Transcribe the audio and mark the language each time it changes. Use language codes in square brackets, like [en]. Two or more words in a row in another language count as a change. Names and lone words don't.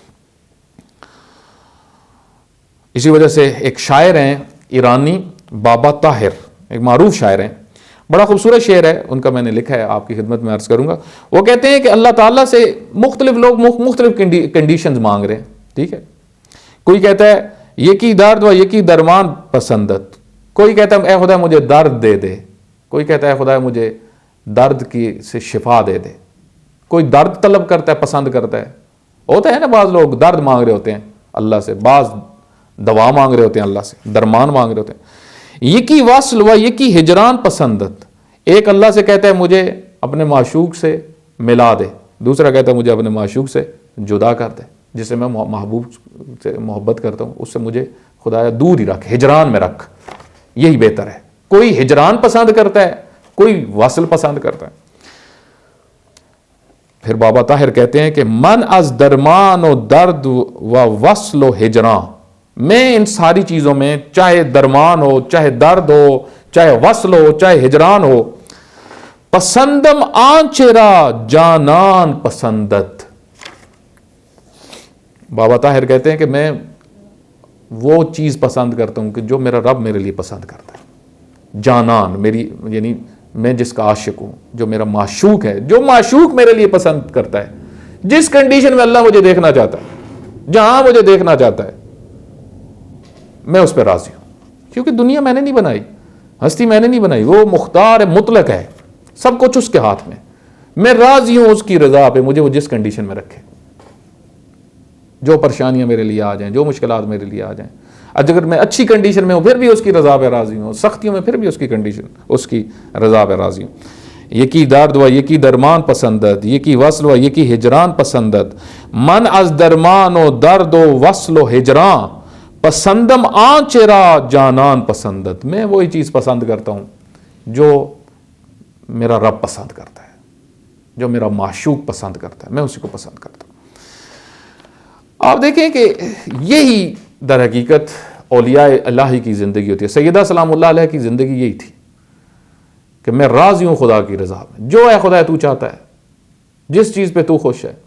[ur] اسی وجہ سے ایک شاعر ہیں ایرانی بابا طاہر، ایک معروف شاعر ہیں، بڑا خوبصورت شعر ہے ان کا، میں نے لکھا ہے آپ کی خدمت میں عرض کروں گا۔ وہ کہتے ہیں کہ اللہ تعالیٰ سے مختلف لوگ مختلف کنڈیشنز مانگ رہے ہیں، ٹھیک ہے؟ [fa] کوئی کہتا ہے یکی درد و یکی درمان پسندت، [ur] کوئی کہتا ہے اے خدا مجھے درد دے دے، کوئی کہتا ہے خدا مجھے درد کی سے شفا دے دے، کوئی درد طلب کرتا ہے، پسند کرتا ہے، ہوتا ہے نا بعض لوگ درد مانگ رہے ہوتے ہیں اللہ سے، بعض دوا مانگ رہے ہوتے ہیں اللہ سے، درمان مانگ رہے ہوتے ہیں۔ [fa] یکی وصل و یکی ہجران پسندت، [ur] ایک اللہ سے کہتا ہے مجھے اپنے معشوق سے ملا دے، دوسرا کہتا ہے مجھے اپنے معشوق سے جدا کر دے، جس سے میں محبوب سے محبت کرتا ہوں اس سے مجھے خدایا دور ہی رکھ، ہجران میں رکھ، یہی بہتر ہے۔ کوئی ہجران پسند کرتا ہے، کوئی وصل پسند کرتا ہے۔ پھر بابا طاہر کہتے ہیں کہ [fa] من از درمان و درد و وصل و ہجران، [ur] میں ان ساری چیزوں میں چاہے درمان ہو، چاہے درد ہو، چاہے وصل ہو، چاہے ہجران ہو، [fa] پسندم آنچرا جانان پسندت، [ur] بابا طاہر کہتے ہیں کہ میں وہ چیز پسند کرتا ہوں کہ جو میرا رب میرے لیے پسند کرتا ہے، جانان میری یعنی میں جس کا عاشق ہوں، جو میرا معشوق ہے، جو معشوق میرے لیے پسند کرتا ہے، جس کنڈیشن میں اللہ مجھے دیکھنا چاہتا ہے، جہاں مجھے دیکھنا چاہتا ہے، میں اس پہ راضی ہوں، کیونکہ دنیا میں نے نہیں بنائی، ہستی میں نے نہیں بنائی، وہ مختار مطلق ہے، سب کچھ اس کے ہاتھ میں راضی ہوں اس کی رضا پہ، مجھے وہ جس کنڈیشن میں رکھے، جو پریشانیاں میرے لیے آ جائیں، جو مشکلات میرے لیے آ جائیں، اگر میں اچھی کنڈیشن میں ہوں پھر بھی اس کی رضا پہ راضی ہوں، سختیوں میں پھر بھی اس کی کنڈیشن اس کی رضا پہ راضی ہوں۔ [fa] یکی درد و یکی درمان پسندت، یکی وصل و یکی ہجران پسندت، من از درمان و درد و وصل و ہجران پسندم آنچرا جانان پسندت، [ur] میں وہی چیز پسند کرتا ہوں جو میرا رب پسند کرتا ہے، جو میرا معشوق پسند کرتا ہے، میں اسی کو پسند کرتا ہوں۔ آپ دیکھیں کہ یہی در حقیقت اولیاء الہی کی زندگی ہوتی ہے۔ سیدہ [ar] سلام اللہ علیہ [ur] کی زندگی یہی تھی کہ میں راضی ہوں خدا کی رضا میں، جو ہے خدا تو چاہتا ہے، جس چیز پہ تو خوش ہے۔